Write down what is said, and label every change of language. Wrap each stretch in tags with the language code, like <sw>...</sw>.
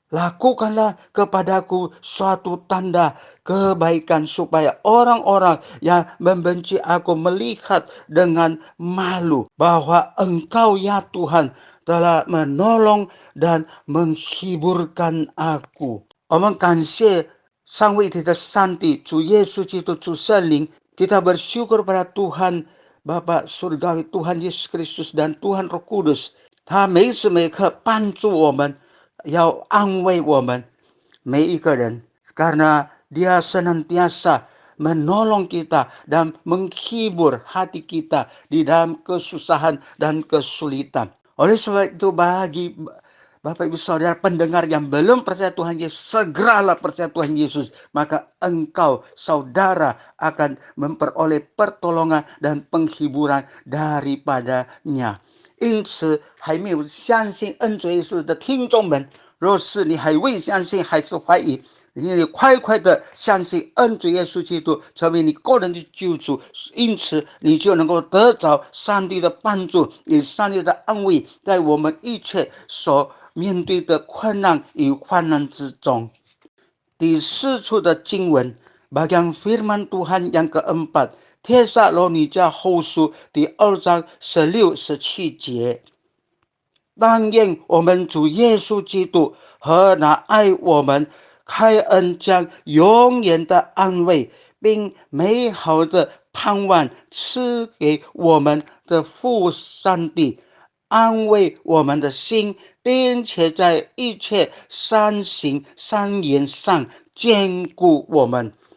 <id>Lakukanlah kepadaku suatu tanda kebaikan supaya orang-orang yang membenci aku melihat dengan malu bahwa Engkau ya Tuhan telah menolong dan menghiburkan aku.</id> <zh>我们感谢上位体的上帝，主耶稣基督，主圣灵。</zh> <id>Kita bersyukur pada Tuhan Bapa Surgawi, Tuhan Yesus Kristus dan Tuhan Roh Kudus.</id> <zh>他每时每刻帮助我们，要安慰我们每一个人，</zh> <id>karena Dia senantiasa menolong kita dan menghibur hati kita di dalam kesusahan dan kesulitan. Oleh sebab itu, bagi Bapak Ibu Saudara pendengar yang belum percaya Tuhan Yesus, segeralah percaya Tuhan Yesus. Maka engkau, saudara, akan memperoleh pertolongan dan penghiburan daripadanya.</id> <zh>因此，还没有相信恩主耶稣的听众们，若是你还未相信，还是怀疑，你快快的相信恩主耶稣基督成为你个人的救主，因此你就能够得着上帝的帮助与上帝的安慰，在我们一切所面对的困难与患难之中。第四处的经文</zh> <id>bagian firman Tuhan yang keempat,</id> <zh>Tesalonika后书第2章16、17节。但愿我们主耶稣基督和那爱我们、开恩将永远的安慰并美好的盼望赐给我们的父上帝，安慰我们的心，并且在一切善行善言上坚固我们。</zh>